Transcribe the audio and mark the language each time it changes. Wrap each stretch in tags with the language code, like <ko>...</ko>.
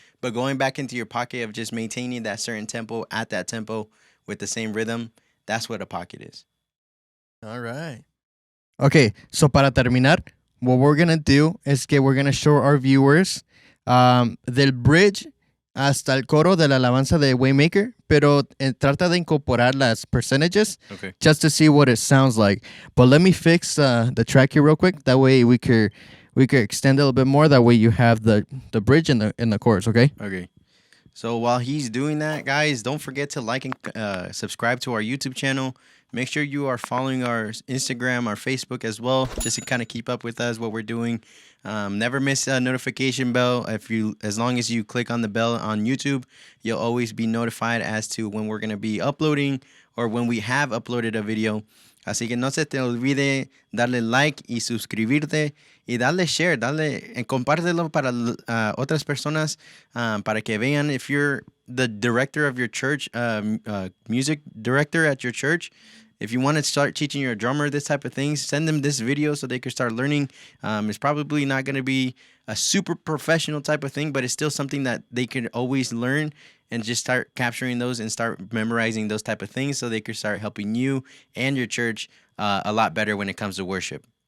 <en>But going back into your pocket of just maintaining that certain tempo at that tempo with the same rhythm, that's what a pocket is. All right. Okay, so</en> <es>para terminar,</es> <en>what we're going to do is que we're going to show our viewers del bridge</en> <es>hasta el coro de la alabanza de Waymaker, pero trata de incorporar las percentages</es> <en>Okay. just to see what it sounds like. But let me fix the track here real quick. That way we could extend a little bit more. That way you have the bridge in the chorus, okay? Okay. So while he's doing that, guys, don't forget to like and subscribe to our YouTube channel. Make sure you are following our Instagram, our Facebook as well, just to kind of keep up with us, what we're doing. Never miss a notification bell. As long as you click on the bell on YouTube, you'll always be notified as to when we're going to be uploading or when we have uploaded a video.</en> <es>Así que no se te olvide darle like y suscribirte y darle share, compártelo para otras personas para que vean.</es> <en>If you're the director of your church, music director at your church, if you want to start teaching your drummer this type of things, send them this video so they can start learning. It's probably not going to be a super professional type of thing, but it's still something that they can always learn and just start capturing those and start memorizing those type of things so they can start helping you and your church a lot better when it comes to worship.</en>